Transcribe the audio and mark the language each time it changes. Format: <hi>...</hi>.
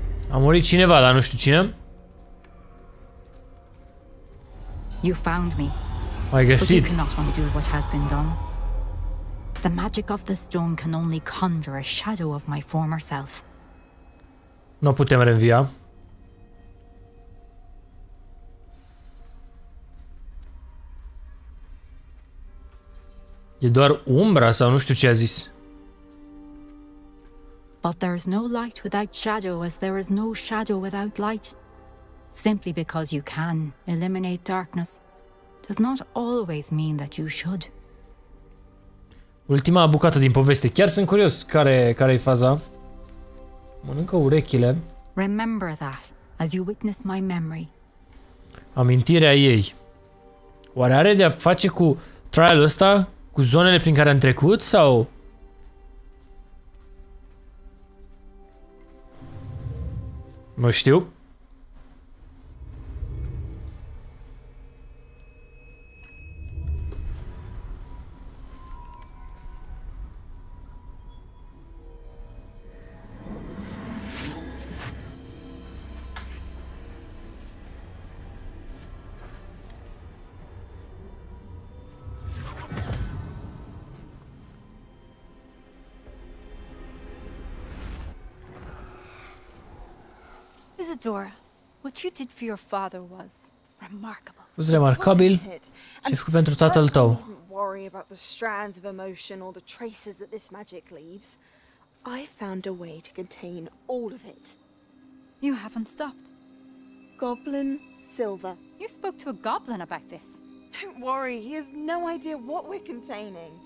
<ro>A murit cineva, dar nu știu cine.</ro> <en>You found me.</en> <ro>Ai găsit.</ro> <en>But you cannot undo what has been done. The magic of the stone can only conjure a shadow of my former self.</en> <ro>Nu putem reînvia. E doar umbra sau nu știu ce a zis.</ro> <en>But there is no light without shadow, as there is no shadow without light. Simply because you can eliminate darkness does not always mean that you should.</en> <ro>Ultima bucată din poveste. Chiar sunt curios care-i faza. Mănâncă urechile.</ro> <en>Remember that as you witness my memory.</en> <ro>Amintirea ei. Oare are de a face cu trial-ul ăsta? Cu zonele prin care am trecut sau? Nu știu.</ro> <en>Isadora, what you did for your father was remarkable.</en> <ro>Fost remarcabil și făcut pentru tatăl tău.</ro> <en>Don't worry about the strands of emotion or the traces that this magic leaves. I found a way to contain all of it. You haven't stopped. Goblin Silver. You spoke to a goblin about this. Don't worry, he has no idea what we're containing.</en>